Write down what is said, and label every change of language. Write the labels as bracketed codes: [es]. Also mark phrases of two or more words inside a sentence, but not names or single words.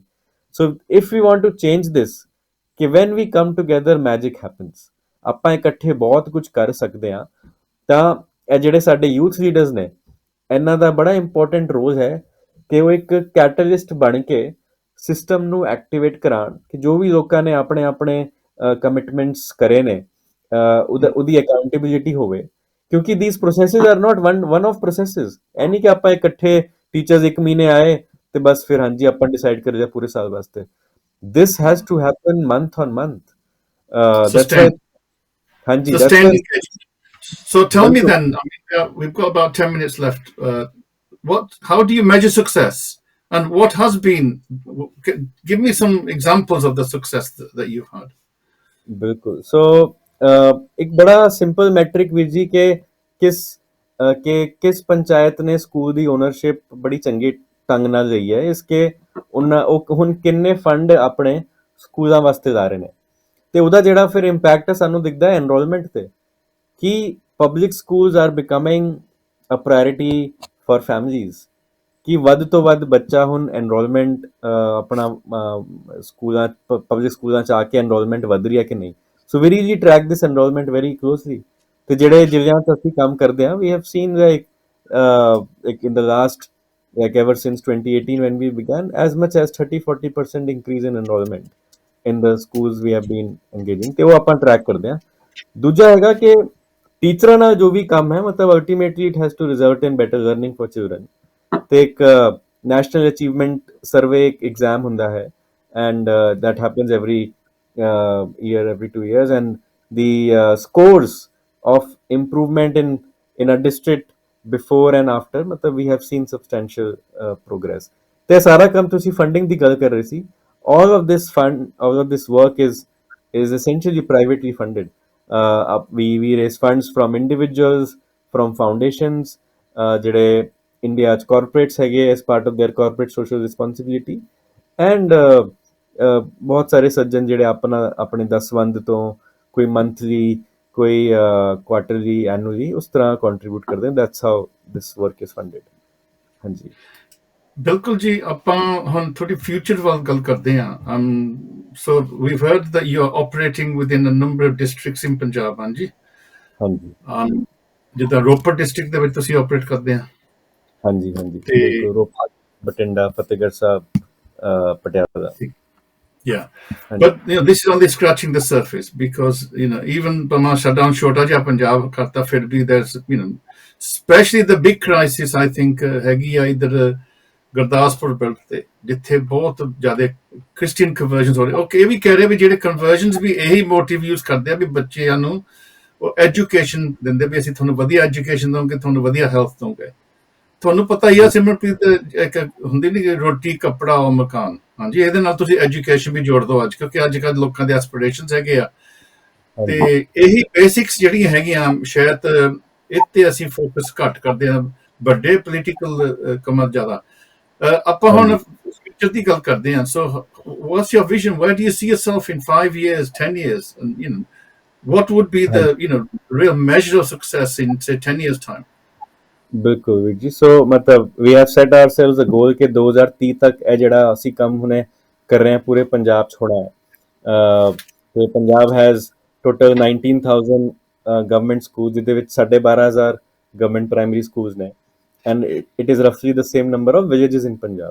[en] so if you want to change this, [pa] ਕਿ [en] when we come together magic happens, [pa] ਆਪਾਂ ਇਕੱਠੇ ਬਹੁਤ ਕੁਝ ਕਰ ਸਕਦੇ ਹਾਂ, ਤਾਂ ਇਹ ਜਿਹੜੇ ਸਾਡੇ [en] youth leaders [pa] ਨੇ, ਇਹਨਾਂ ਦਾ ਬੜਾ [en] important role [pa] ਹੈ ਕਿ ਉਹ ਇੱਕ ਕੈਟਲਿਸਟ ਬਣ ਕੇ ਸਿਸਟਮ ਨੂੰ ਐਕਟੀਵੇਟ ਕਰਾਉਣ, ਕਿ ਜੋ ਵੀ ਲੋਕਾਂ ਨੇ ਆਪਣੇ ਆਪਣੇ ਕਮਿਟਮੈਂਟਸ ਕਰੇ ਨੇ, ਉਹਦੀ ਅਕਾਊਂਟੇਬਿਲਿਟੀ ਹੋਵੇ, ਕਿਉਂਕਿ [en] these processes are not one of processes. [pa] ਇਹ ਨਹੀਂ ਕਿ ਆਪਾਂ ਇਕੱਠੇ ਟੀਚਰਸ 1 ਮਹੀਨੇ ਆਏ ਤੇ ਬਸ ਫਿਰ ਹਾਂਜੀ ਆਪਾਂ ਡਿਸਾਈਡ ਕਰ ਲਿਆ ਪੂਰੇ ਸਾਲ ਵਾਸਤੇ। [en] this has to happen month on month. That's why, ਹਾਂਜੀ ਦੈਟਸ Sustained ਵਾਈ। engagement. So tell me [pa] ਬਿਲਕੁਲ [en] then, I mean, we've got about 10 minutes left. How do you measure success? And what has been, give me some examples of the success that you've had. [pa] ਬਿਲਕੁਲ। ਸੋ ਇੱਕ ਬੜਾ [en] simple metric [pa] ਵੀਰ ਜੀ, ਕਿਸ ਪੰਚਾਇਤ ਨੇ ਸਕੂਲ ਦੀ ਓਨਰਸ਼ਿਪ ਬੜੀ ਚੰਗੀ ਢੰਗ ਨਾਲ ਲਈ ਹੈ, ਉਹ ਹੁਣ ਕਿੰਨੇ ਫੰਡ ਆਪਣੇ ਸਕੂਲਾਂ ਵਾਸਤੇ ਲਾ ਰਹੇ ਨੇ, ਤੇ ਉਹਦਾ ਜਿਹੜਾ ਫਿਰ ਇੰਪੈਕਟ ਸਾਨੂੰ ਦਿਖਦਾ ਹੈ ਐਨਰੋਲਮੈਂਟ ਤੇ, ਕਿ [en] public schools are becoming a priority for families, [pa] ਕਿ ਵੱਧ ਤੋਂ ਵੱਧ ਬੱਚਾ ਹੁਣ ਐਨਰੋਲਮੈਂਟ ਆਪਣਾ ਸਕੂਲਾਂ, ਪਬਲਿਕ ਸਕੂਲਾਂ 'ਚ ਆ ਕੇ ਐਨਰੋਲਮੈਂਟ ਵੱਧ ਰਹੀ ਹੈ ਕਿ ਨਹੀਂ। [en] so we really track this enrollment very closely. [pa] ਤੇ ਜਿਹੜੇ ਜ਼ਿਲ੍ਹਿਆਂ 'ਚ ਅਸੀਂ ਕੰਮ ਕਰਦੇ ਹਾਂ, [en] we have seen like in the last, like ever since 2018 when we began, as much as 30-40% increase in enrollment in the schools we have been engaging, [pa] ਤੇ ਉਹ ਆਪਾਂ ਟਰੈਕ ਕਰਦੇ ਹਾਂ। ਦੂਜਾ ਹੈਗਾ ਕਿ ਟੀਚਰਾਂ ਨਾਲ ਜੋ ਵੀ ਕੰਮ ਹੈ ਮਤਲਬ [en] ultimately it has to result in better learning for children. [pa] ਤੇ ਇੱਕ ਨੈਸ਼ਨਲ ਅਚੀਵਮੈਂਟ ਸਰਵੇ ਇੱਕ ਐਗਜ਼ਾਮ ਹੁੰਦਾ ਹੈ [en] ਐਂਡ that happens every year, every 2 years, and the scores of improvement in a district before and after ਮਤਲਬ we have seen substantial progress। [pa] ਤੇ ਸਾਰਾ ਕੰਮ ਤੁਸੀਂ ਫੰਡਿੰਗ ਦੀ ਗੱਲ ਕਰ ਰਹੇ ਸੀ, [en] all of this work is essentially privately funded। We raise funds from individuals, from foundations, [pa] ਜਿਹੜੇ ਇੰਡੀਆ 'ਚ corporates ਹੈਗੇ [en] as part of their corporate social responsibility, and [pa] ਬਹੁਤ ਸਾਰੇ ਸੱਜਣ ਜਿਹੜੇ ਆਪਣੇ ਦਸਵੰਧ ਤੋਂ, ਕੋਈ ਮੰਥਲੀ, ਕੋਈ ਕੁਆਟਰਲੀ, ਐਨੂਅਲੀ, ਉਸ ਤਰ੍ਹਾਂ ਕੰਟਰੀਬਿਊਟ ਕਰਦੇ ਨੇ। [en] that's how this work is funded. ਹਾਂਜੀ [pa] ਬਿਲਕੁਲ ਜੀ। ਆਪਾਂ ਹੁਣ ਥੋੜੀ ਫਿਊਚਰ ਵੱਲ ਗੱਲ ਕਰਦੇ ਹਾਂ। [en] so we've heard that you are operating within a number of districts in ਪੰਜਾਬ। ਹਾਂਜੀ, [pa] ਹਾਂਜੀ ਜਿੱਦਾਂ ਰੋਪੜ ਡਿਸਟ੍ਰਿਕਟ ਦੇ ਵਿੱਚ ਤੁਸੀਂ ਆਪਰੇਟ ਕਰਦੇ ਆ ਹਾਂਜੀ ਹਾਂਜੀ ਤੇ ਬਿਲਕੁਲ। ਰੋਪੜ, ਬਠਿੰਡਾ, ਫਤਿਹਗੜ੍ਹ ਸਾਹਿਬ, ਪਟਿਆਲਾ। [en] yeah, [pa] ਹਾਂਜੀ [en] but this is only scratching the surface because even [pa] ਭਾਵੇਂ shutdown ਛੋਟਾ ਜਿਹਾ ਪੰਜਾਬ ਕਰਤਾ, ਫਿਰ ਵੀ [en] there's especially the big crisis I think [pa] ਹੈਗੀ ਆ ਇਧਰ ਗੁਰਦਾਸਪੁਰ ਬੈਲਟ ਤੇ, ਜਿੱਥੇ ਬਹੁਤ ਜ਼ਿਆਦਾ [en] Christian conversions [pa] ਹੋ ਰਹੇ। ਉਹ ਇਹ ਵੀ ਕਹਿ ਰਹੇ ਵੀ ਜਿਹੜੇ ਕਨਵਰਜਨਸ ਵੀ ਇਹੀ [en] motive use [pa] ਕਰਦੇ ਆ ਵੀ ਬੱਚਿਆਂ ਨੂੰ ਉਹ ਐਜੂਕੇਸ਼ਨ ਦਿੰਦੇ ਵੀ ਅਸੀਂ ਤੁਹਾਨੂੰ ਵਧੀਆ ਐਜੂਕੇਸ਼ਨ ਦਵਾਂਗੇ, ਤੁਹਾਨੂੰ ਵਧੀਆ ਹੈਲਥ ਦਵਾਂਗੇ। ਤੁਹਾਨੂੰ ਪਤਾ ਹੀ ਆ ਸਿਮਰਪ੍ਰੀਤ, ਇੱਕ ਹੁੰਦੀ ਨੀ ਰੋਟੀ ਕੱਪੜਾ ਉਹ ਮਕਾਨ। ਹਾਂਜੀ, ਇਹਦੇ ਨਾਲ ਤੁਸੀਂ ਐਜੂਕੇਸ਼ਨ ਵੀ ਜੋੜ ਦਿਓ ਅੱਜ, ਕਿਉਂਕਿ ਅੱਜ ਕੱਲ੍ਹ ਲੋਕਾਂ ਦੇ ਐਸਪੀਰੇਸ਼ਨਸ ਹੈਗੇ ਆ। ਤੇ ਹਾਂਜੀ ਇਹੀ ਬੇਸਿਕਸ ਜਿਹੜੀਆਂ ਹੈਗੀਆਂ ਸ਼ਾਇਦ ਇੱਥੇ ਅਸੀਂ ਫੋਕਸ ਘੱਟ ਕਰਦੇ ਹਾਂ, ਵੱਡੇ ਪੋਲੀਟੀਕਲ ਕੰਮਾਂ ਜ਼ਿਆਦਾ। ਆਪਾਂ ਹੁਣ ਹਾਂਜੀ ਫਿਊਚਰ ਦੀ ਗੱਲ ਕਰਦੇ ਹਾਂ। ਸੋ [en] what's your vision? Where do you see yourself in 5 years, 10 years? And what would be the [pa] ਹਾਂਜੀ [en] real measure of success in say 10 years time? [pa] ਬਿਲਕੁਲ ਵੀਰ ਜੀ। ਸੋ ਮਤਲਬ [en] we have set ourselves a goal [pa] ਕਿ 2030 ਤੱਕ ਇਹ ਜਿਹੜਾ ਅਸੀਂ ਕੰਮ ਹੁਣੇ ਕਰ ਰਹੇ ਹਾਂ ਪੂਰੇ ਪੰਜਾਬ 'ਚ ਹੋਣਾ ਹੈ। [en] ਤੇ Punjab has total 19,000 government school, [pa] ਜਿਹਦੇ ਵਿੱਚ [en] 12,500 government primary schools ਨੇ, and it is roughly the same number of villages in Punjab.